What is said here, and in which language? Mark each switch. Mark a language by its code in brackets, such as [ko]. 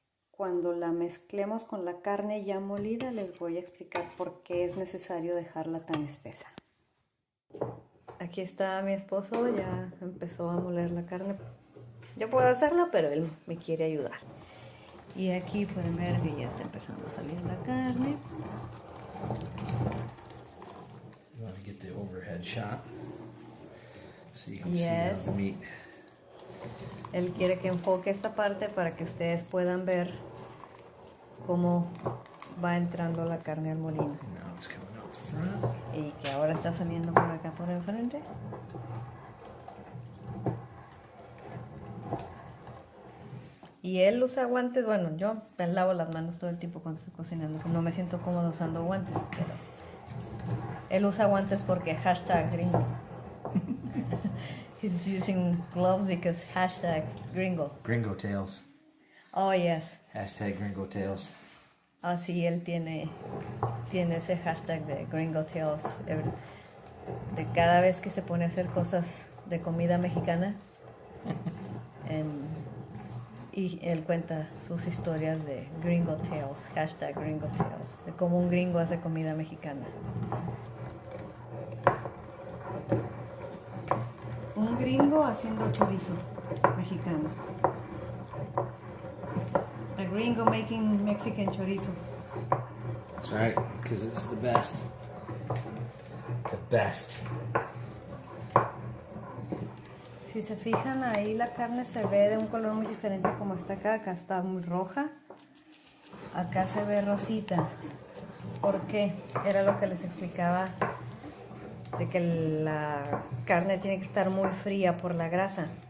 [es] Cuando la mezclemos con la carne ya molida, les voy a explicar por qué es necesario dejarla tan espesa. Aquí está mi esposo, ya empezó a moler la carne. Yo puedo hacerlo, pero él me quiere ayudar. Y aquí pueden ver que ya está empezando a salir la carne. [en] You want to get the overhead shot so you can see the meat. [es] Él quiere que enfoque esta parte para que ustedes puedan ver cómo va entrando la carne al molino. [en] Now it's coming out the front. [es] Y que ahora está saliendo por acá por el frente. Y él usa guantes. Bueno, yo me lavo las manos todo el tiempo cuando estoy cocinando. No me siento cómodo usando guantes, pero él usa guantes porque hashtag gringo. [en] He's using gloves because hashtag gringo. Gringo Tales. Oh, yes. Hashtag Gringo Tales. [es] Así él tiene ese hashtag de Gringo Tales. De cada vez que se pone a hacer cosas de comida mexicana. Y él cuenta sus historias de Gringo Tales, hashtag Gringo Tales, de cómo un gringo hace comida mexicana. Un gringo haciendo chorizo mexicano. [en] A gringo making Mexican chorizo. That's right, because it's the best. The best. [es] Si se fijan ahí, la carne se ve de un color muy diferente como está acá. Acá está muy roja. Acá se ve rosita. ¿Por qué? Era lo que les explicaba, de que la carne tiene que estar muy fría por la grasa.